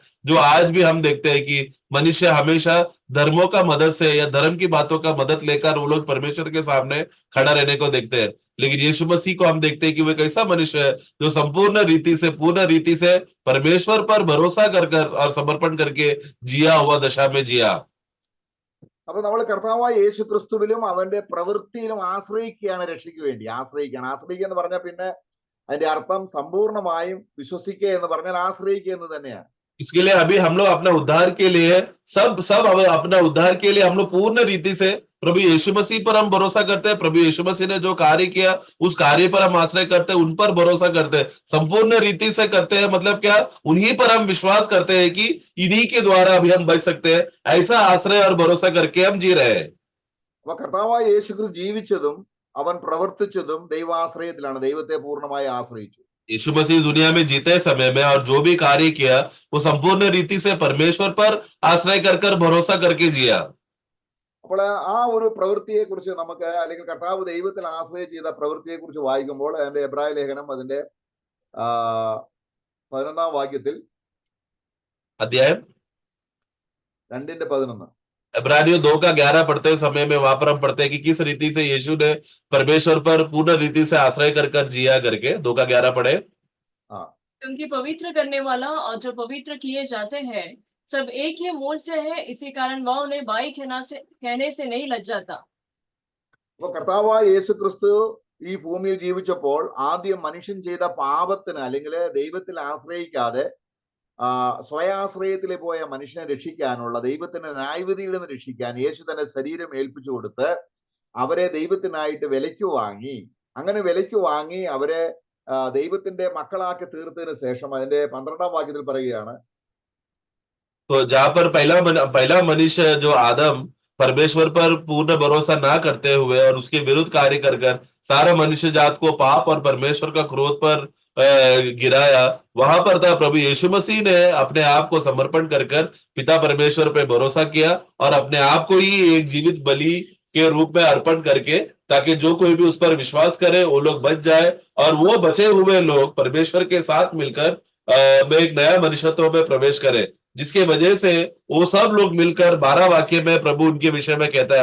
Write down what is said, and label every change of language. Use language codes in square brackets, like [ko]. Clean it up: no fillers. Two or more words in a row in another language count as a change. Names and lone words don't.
[hi] जो आज भी हम देखते हैं कि मनुष्य हमेशा धर्मों का मदद से या धर्म की बातों का मदद लेकर वो लोग परमेश्वर के सामने खड़ा रहने को देखते हैं। लेकिन यीशु मसीह को हम देखते हैं कि वो एक ऐसा मनुष्य है जो संपूर्ण रीति से, पूर्ण रीति से परमेश्वर पर भरोसा कर कर और समर्पण करके जिया हुआ दशा में जिया। [ml] അപ്പൊ നമ്മൾ കർത്താവായ യേശു ക്രിസ്തുവിലും അവന്റെ പ്രവൃത്തിയിലും ആശ്രയിക്കുകയാണ് രക്ഷയ്ക്ക് വേണ്ടി. ആശ്രയിക്കുക എന്ന് പറഞ്ഞാൽ പിന്നെ അതിന്റെ അർത്ഥം സമ്പൂർണമായും വിശ്വസിക്കുക എന്ന് പറഞ്ഞാൽ ആശ്രയിക്കുക എന്ന് തന്നെയാണ്. [hi] इसके लिए अभी हम लोग अपना उद्धार के लिए अपना उद्धार के लिए हम लोग पूर्ण रीति से प्रभु यीशु मसीह पर हम भरोसा करते हैं। प्रभु यीशु मसीह ने जो कार्य किया उस कार्य पर हम आश्रय करते हैं, उन पर भरोसा करते हैं, संपूर्ण रीति से करते हैं। मतलब क्या, उन्हीं पर हम विश्वास करते हैं कि इन्हीं के द्वारा अभी हम बच सकते हैं। ऐसा आश्रय और भरोसा करके हम जी रहे हैं। [ml] അപ്പൊ കർത്താവായ യേശു ക്രിസ്തു ജീവിച്ചതും അവൻ പ്രവർത്തിച്ചതും ദൈവാശ്രയത്തിലാണ്. ദൈവത്തെ പൂർണ്ണമായി ആശ്രയിച്ചു. [hi] यीशु मसीह दुनिया में जीते समय में और जो भी कार्य किया वो संपूर्ण रीति से परमेश्वर पर आश्रय कर कर भरोसा करके जिया। [ml] അപ്പോൾ ആ ഒരു പ്രവൃത്തിയെ കുറിച്ച് നമുക്ക്, അല്ലെങ്കിൽ കർത്താവ് ദൈവത്തിൽ ആശ്രയം ചെയ്ത പ്രവൃത്തിയെ കുറിച്ച് വായിക്കുമ്പോൾ അതിന്റെ എബ്രായ ലേഖനം അതിന്റെ 11-ാം വാക്യത്തിൽ, [hi] अध्याय 2:11 इब्रानियों 2:11 पढ़ते समय में वहां पर हम पढ़ते हैं कि किस रीति से यीशु ने परमेश्वर पर पूर्ण रीति से आश्रय कर कर जिया करके। 2:11 पढ़े। क्योंकि पवित्र करने वाला और जो पवित्र किए जाते हैं सब एक ही मूल से है, इसी कारण वह उन्हें बाई कहने से नहीं लज्जाता। [ml] അപ്പൊ കർത്താവായ യേശു ക്രിസ്തു ഈ ഭൂമിയിൽ ജീവിച്ചപ്പോൾ ആദ്യം മനുഷ്യൻ ചെയ്ത പാപത്തിന്, അല്ലെങ്കിൽ ദൈവത്തിൽ ആശ്രയിക്കാതെ സ്വയാശ്രയത്തിൽ പോയ മനുഷ്യനെ രക്ഷിക്കാനുള്ള, ദൈവത്തിന്റെ ന്യായവിധിയിൽ നിന്ന് രക്ഷിക്കാൻ യേശു തന്നെ ശരീരം ഏൽപ്പിച്ചു കൊടുത്ത് അവരെ ദൈവത്തിനായിട്ട് വിലയ്ക്ക് വാങ്ങി. അങ്ങനെ വിലയ്ക്ക് വാങ്ങി അവരെ ദൈവത്തിന്റെ മക്കളാക്കി തീർത്തതിന് ശേഷം അതിന്റെ 12-ാം വാക്യത്തിൽ പറയുകയാണ്, [hi] तो जहां पर पहला मनुष्य जो आदम परमेश्वर पर पूर्ण भरोसा ना करते हुए और उसके विरुद्ध कार्य कर कर सारा मनुष्य जात को पाप और परमेश्वर का क्रोध पर गिराया, वहां पर था प्रभु यीशु मसीह ने अपने आप को समर्पण कर कर पिता परमेश्वर पे भरोसा किया और अपने आप को ही एक जीवित बलि के रूप में अर्पण करके, ताकि जो कोई भी उस पर विश्वास करे वो लोग बच जाए और वो बचे हुए लोग परमेश्वर के साथ मिलकर में एक नया मनुष्यत्व में प्रवेश करे, जिसके वजह से वो सब लोग मिलकर 12 वाक्य में प्रभु उनके विषय में कहता है।